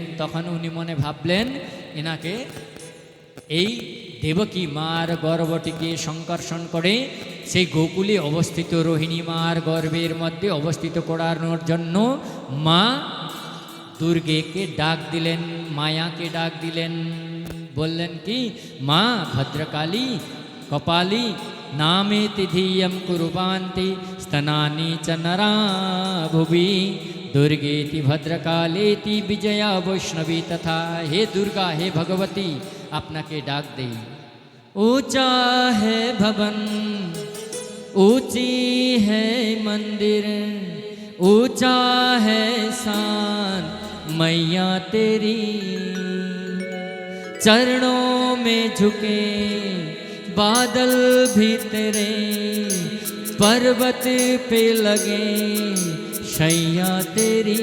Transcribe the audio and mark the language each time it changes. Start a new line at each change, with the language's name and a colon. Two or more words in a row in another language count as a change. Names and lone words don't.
Bangla: তখন উনি মনে ভাবলেন এনাকে এই দেবকী মার গর্ভটিকে সংকর্ষণ করে সেই গোকুলে অবস্থিত রোহিণী মার গর্ভের মধ্যে অবস্থিত করানোর জন্য মা দুর্গেকে ডাক দিলেন, মায়াকে ডাক দিলেন। বললেন কি, মা ভদ্রকালী কপালী
Sanskrit: नामेति धियं कुर्वान्ति स्तनानि च नरा भुवि दुर्गेति भद्रकालेति विजया वैष्णवी तथा। हे दुर्गा, हे भगवती,
Bangla: আপনাকে ডাক দেই।
Hindi: ऊंचा है भवन, ऊंची है मंदिर, ऊंचा है शान मैया तेरी, चरणों में झुके बादल भी तेरे, पर्वत पे लगे शैया तेरी।